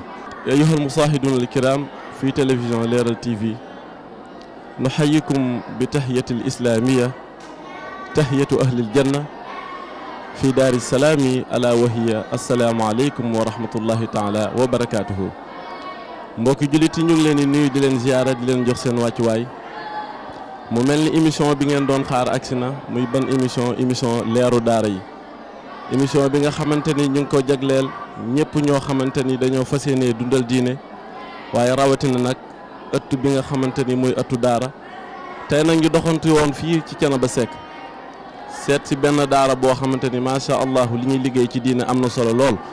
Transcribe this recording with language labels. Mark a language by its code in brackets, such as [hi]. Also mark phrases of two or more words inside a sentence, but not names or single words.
[ar] أيها المشاهدون الكرام في تلفزيون ليرال TV نحييكم بتحية الإسلامية تحية أهل الجنة في دار السلام ألا وهي السلام عليكم ورحمة الله تعالى وبركاته. [wo] mbokki jullit yi ñu ngi leen di nuyu di leen ziyaara di leen jox seen wàccuwaay mu mel ni émission bi ngeen doon xaar agsi na muy ban émission leeru daara yi émission bi nga xamante ni ñu ngi ko jagleel ñëpp ñoo xamante ni dañoo fas yéenee dundal diine waaye rawatina nag ëtt bi nga xamante ni mooy ëttu daara tey nag ñu doxantu woon fii ci Thiénaba Seck seet si benn daara boo xamante ni [ar] ما شاء الله [wo] li ñuy liggéey ci diine am na solo lool